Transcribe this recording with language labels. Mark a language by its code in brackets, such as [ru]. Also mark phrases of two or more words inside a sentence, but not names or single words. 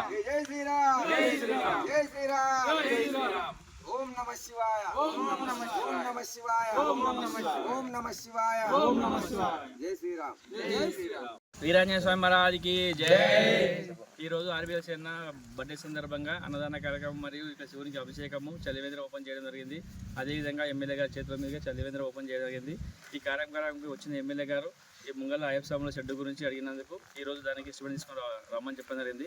[hi] जय श्री राम जय श्री राम [sa] ओम नमः शिवाय ओम नमः शिवाय ओम नमः शिवाय ओम नमः शिवाय [hi] जय श्री राम जय श्री राम [te] వీరాంజనేయ స్వామి మహారాజ్కి జై. ఈరోజు ఆర్బీఎల్ సేన బర్త్డే సందర్భంగా అన్నదాన కార్యక్రమం మరియు ఇక్కడ శివునికి అభిషేకము చలివేంద్ర ఓపెన్ చేయడం జరిగింది. అదేవిధంగా ఎమ్మెల్యే గారి చేతుల మీదుగా చలివేంద్ర ఓపెన్ చేయడం జరిగింది. ఈ కార్యక్రమానికి వచ్చిన ఎమ్మెల్యే గారు ఈ ముంగళ అయ్యప్ప షెడ్ గురించి అడిగినందుకు ఈరోజు దానికి స్టూడెంట్ తీసుకొని రమ్మని చెప్పడం జరిగింది.